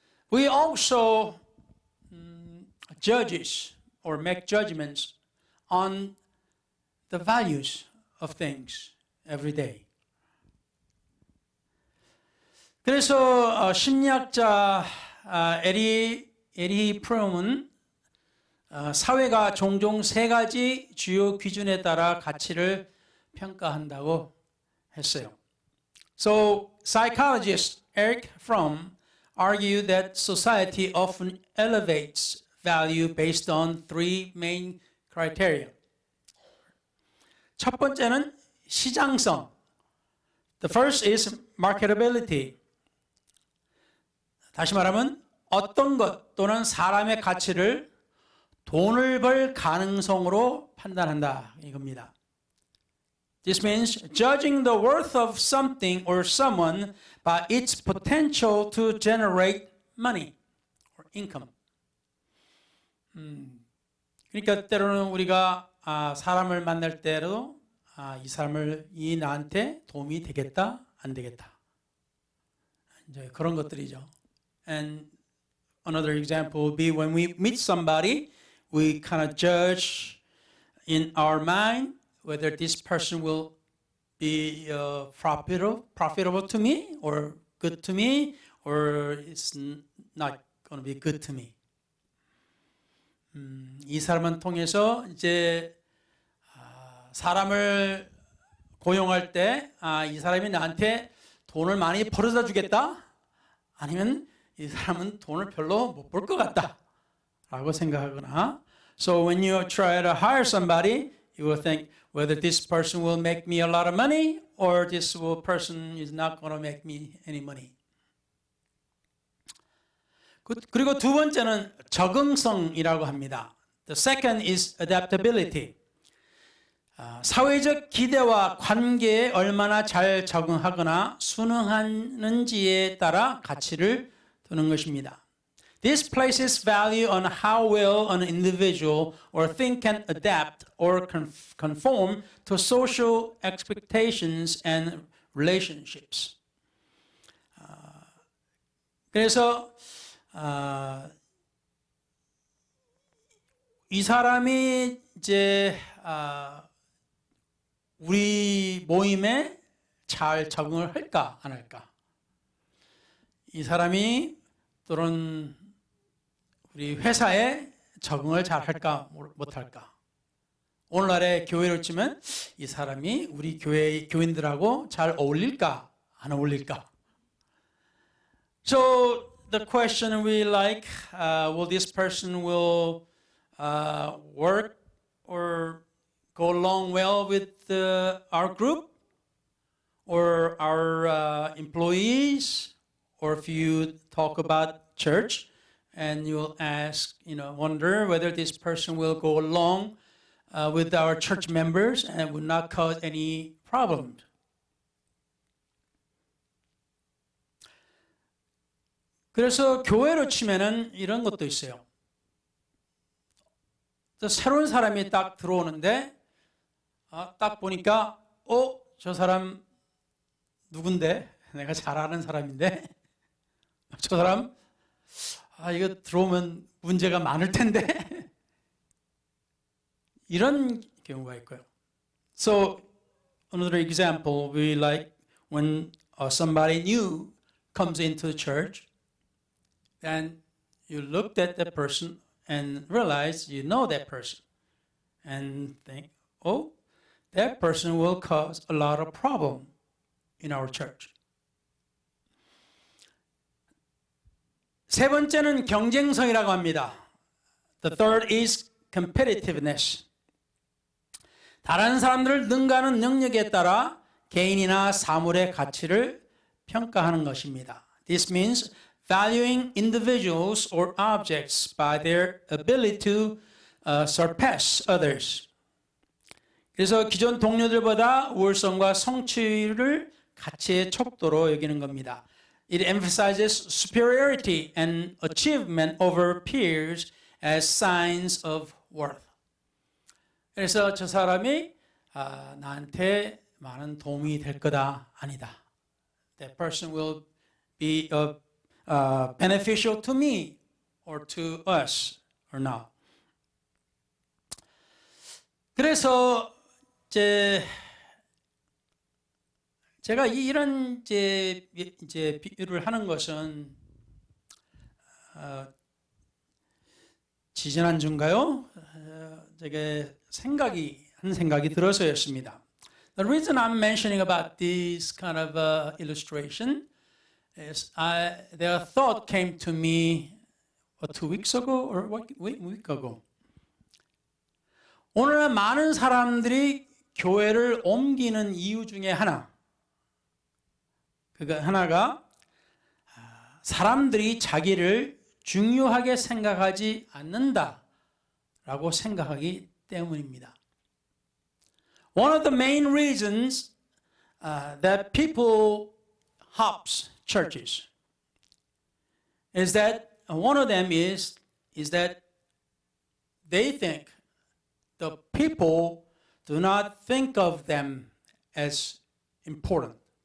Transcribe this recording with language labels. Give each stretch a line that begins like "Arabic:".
English: We also judges or make judgments on the values of things every day.
Korean: 그래서 심리학자 에리 프롬은 사회가 종종 세 가지 주요 기준에 따라 가치를 평가한다고 했어요.
English: So psychologist Eric Fromm argued that society often elevates value based on three main criteria.
Korean: 첫 번째는 시장성.
English: The first is marketability.
Korean: 다시 말하면 어떤 것 또는 사람의 가치를 돈을 벌 가능성으로 판단한다 이겁니다.
English: This means judging the worth of something or someone by its potential to generate money or income.
Korean: 그러니까 때로는 우리가 사람을 만날 때로 이 나한테 도움이 되겠다 안 되겠다 이제 그런 것들이죠.
English: And another example would be when we meet somebody, we kind of judge in our mind whether this person will be profitable to me or good to me or it's not going to be good to me.
Korean: 이 사람을 통해서 이제 사람을 고용할 때 이 사람이 나한테 돈을 많이 벌어다 주겠다 아니면 이 사람은 돈을 별로 못 벌 것 같다 라고 생각하거나
English: So when you try to hire somebody, you will think whether this person will make me a lot of money or this person is not going to make me any money.
Korean: 그리고 두 번째는 적응성이라고 합니다.
English: The second is adaptability.
Korean: 사회적 기대와 관계에 얼마나 잘 적응하거나 순응하는지에 따라 가치를 두는 것입니다.
English: This places value on how well an individual or thing can adapt or conform to social expectations and relationships.
Korean: 그래서 이 사람이 이제 우리 모임에 잘 적응을 할까 안 할까? 이 사람이 또는 우리 회사에 적응을 잘 할까 못 할까? 오늘날의 교회로 치면 이 사람이 우리 교회 교인들하고 잘 어울릴까 안 어울릴까?
English: So the question we like, will this person will work or go along well with our group or our employees? Or if you talk about church and you'll ask, wonder whether this person will go along with our church members and would not cause any problems.
Korean: 그래서 교회로 치면은 이런 것도 있어요. 새로운 사람이 딱 들어오는데 딱 보니까 저 사람 누군데? 내가 잘 아는 사람인데 저 사람 이거 들어오면 문제가 많을 텐데 이런 경우가 있고요.
English: So another example we like when somebody new comes into the church, then you looked at that person and realize you know that person and think, that person will cause a lot of problem in our church.
Korean: 세 번째는 경쟁성이라고 합니다.
English: The third is competitiveness.
Korean: 다른 사람들을 능가하는 능력에 따라 개인이나 사물의 가치를 평가하는 것입니다.
English: This means valuing individuals or objects by their ability to surpass others.
Korean: 그래서 기존 동료들보다 우월성과 성취를 가치의 척도로 여기는 겁니다.
English: It emphasizes superiority and achievement over peers as signs of worth.
Korean: 그래서 저 사람이 나한테 많은 도움이 될 거다 아니다.
English: That person will be beneficial to me or to us or not.
Korean: 그래서 제가 이런 이제 비유를 하는 것은 지지난주인가요? 제가 생각이 들어서였습니다.
English: The reason I'm mentioning about this kind of illustration is their thought came to me 2 weeks ago or a week ago.
Korean: 오늘날 많은 사람들이 교회를 옮기는 이유 중에 하나가 사람들이 자기를 중요하게 생각하지 않는다라고 생각하기 때문입니다.
English: One of the main reasons that people hops churches is that one of them is that they think the people do not think of them as important.